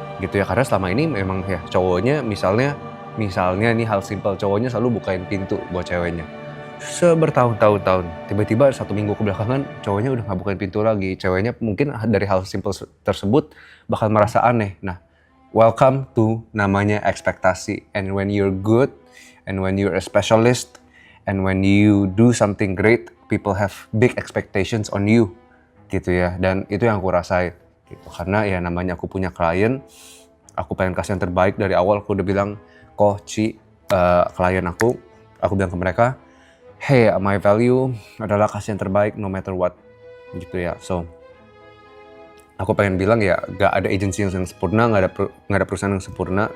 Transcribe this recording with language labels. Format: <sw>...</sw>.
<id>Gitu ya, karena selama ini memang ya cowoknya misalnya nih hal simpel, cowoknya selalu bukain pintu buat ceweknya. Bertahun-tahun, tiba-tiba 1 minggu kebelakangan cowoknya udah gak bukain pintu lagi. Ceweknya mungkin dari hal simpel tersebut bakal merasa aneh. Nah,</id> <en>welcome to</en> <id>namanya ekspektasi.</id> <en>And when you're good, and when you're a specialist, and when you do something great, people have big expectations on you</en> <id>gitu ya. Dan itu yang aku rasain gitu. Karena ya namanya aku punya klien, aku pengen kasih yang terbaik. Dari awal aku udah bilang, klien aku bilang ke mereka, hey,</id> <en>my value</en> <id>adalah kasih yang terbaik</id> <en>no matter what</en> <id>gitu ya. So aku pengen bilang ya, gak ada agensi yang sempurna, gak ada perusahaan yang sempurna.</id>